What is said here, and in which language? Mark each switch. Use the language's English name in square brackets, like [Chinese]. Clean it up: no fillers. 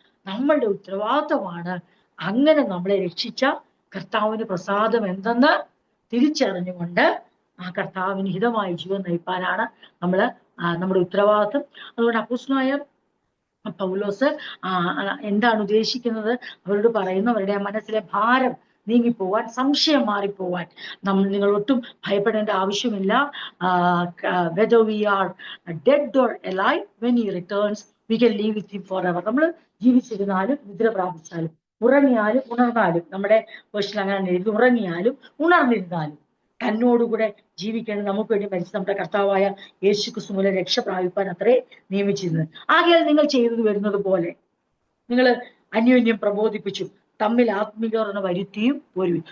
[Malayalam] നമ്മളുടെ ഉത്തരവാദിത്വമാണ് അങ്ങനെ നമ്മളെ രക്ഷിച്ച കർത്താവിന് പ്രസാദം എന്തെന്ന് തിരിച്ചറിഞ്ഞുകൊണ്ട് ആ കർത്താവിന് ഹിതമായ ജീവൻ നയിപ്പാനാണ് നമ്മുടെ ഉത്തരവാദിത്വം. അതുകൊണ്ട് അപ്പോസ്തലനായ പൗലോസ് എന്താണ് ഉദ്ദേശിക്കുന്നത്, അവരോട് പറയുന്നു, അവരുടെ മനസ്സിലെ ഭാരം നീങ്ങിപ്പോവാൻ, സംശയം മാറിപ്പോവാൻ നിങ്ങൾ ഒട്ടും ഭയപ്പെടേണ്ട ആവശ്യമില്ല. [English] whether we are dead or alive, when he returns we can live with him forever. [Malayalam] നമ്മൾ ജീവിച്ചിരുന്നാലും നിദ്ര പ്രാപിച്ചാലും ഉറങ്ങിയാലും ഉണർന്നാലും, നമ്മുടെ വേർഷനിൽ അങ്ങനെ എഴുതി, ഉറങ്ങിയാലും ഉണർന്നിരുന്നാലും തന്നോടുകൂടെ ജീവിക്കേണ്ടത് നമുക്ക് വേണ്ടി മരിച്ച നമ്മുടെ കർത്താവായ യേശു ക്രിസ്തു മൂലം രക്ഷ പ്രാപിപ്പാൻ അത്രേ നിയമിച്ചിരുന്നത്. ആകയാൽ നിങ്ങൾ ചെയ്തു വരുന്നത് പോലെ നിങ്ങൾ അന്യോന്യം പ്രബോധിപ്പിച്ചു തമ്മിൽ ആത്മീകരണ വരുത്തിയും ഒരുവി.